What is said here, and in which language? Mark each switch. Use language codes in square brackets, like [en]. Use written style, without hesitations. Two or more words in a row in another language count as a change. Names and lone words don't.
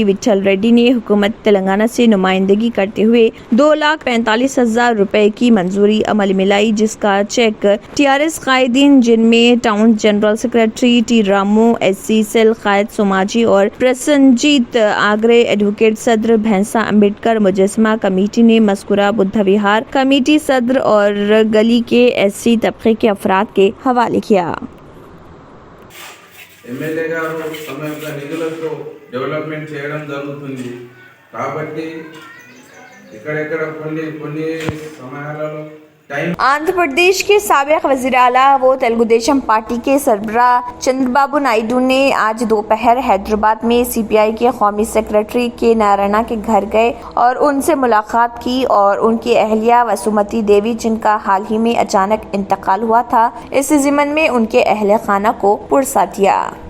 [ur] وٹھل ریڈی نے حکومت تلنگانہ سے نمائندگی کرتے ہوئے 2,45,000 روپے کی منظوری عمل ملائی، جس کا چیک TRS قائدین جن میں ٹاؤن جنرل سیکریٹری ٹی رامو، SC سیل قائد سماجی اور پرسنجیت آگرے، ایڈوکیٹ صدر بھینسا امبیڈکر مجسمہ کمیٹی نے مذکورہ بدھا وہار کمیٹی صدر اور گلی کے SC طبقے کے افراد کے حوالے کیا۔ [te] ఎమ్మెల్యే గారు తమ యొక్క నిధులతో డెవలప్మెంట్ చేయడం జరుగుతుంది కాబట్టి ఇక్కడెక్కడ కొన్ని సమయాలలో [ur] آندھرا پردیش کے سابق وزیر اعلیٰ و تیلگو دیشم پارٹی کے سربراہ چندر بابو نائیڈو نے آج دوپہر حیدرآباد میں CPI کے قومی سیکریٹری کے نارائنا کے گھر گئے اور ان سے ملاقات کی، اور ان کی اہلیہ وسومتی دیوی جن کا حال ہی میں اچانک انتقال ہوا تھا، اس ضمن میں ان کے اہل خانہ کو پرسہ دیا۔